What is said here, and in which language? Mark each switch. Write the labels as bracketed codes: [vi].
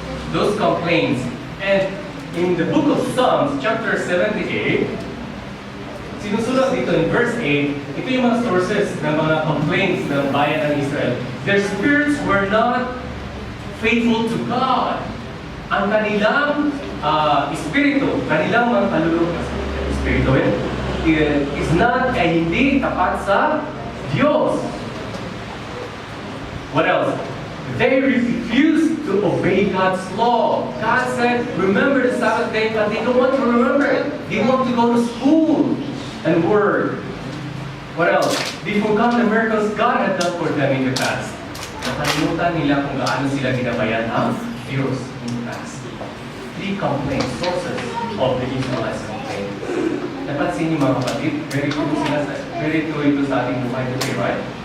[en] Those complaints. And in the book of Psalms, chapter 78, [tl] sinusulat dito [en] in verse 8, [tl] ito yung mga sources ng mga complaints ng bayan ng Israel. [en] Their spirits were not faithful to God. [tl] Ang kanilang espiritu, kanilang mga kaluluwa, espiritu is not hindi tapat sa Diyos. [en] What else? They refused to obey God's law. God said, remember the Sabbath day, but they don't want to remember it. They want to go to school and work. What else? They forgot the miracles God had done for them in the past. [tl] Nakalimutan nila kung gaano sila ginabayan ang Diyos [en] in the past. 3 complaints, sources of the Israelites complaint. [tl] Napansin niyo mga kapatid, [en] very true [tl] ito sa ating buhay [en] today, right?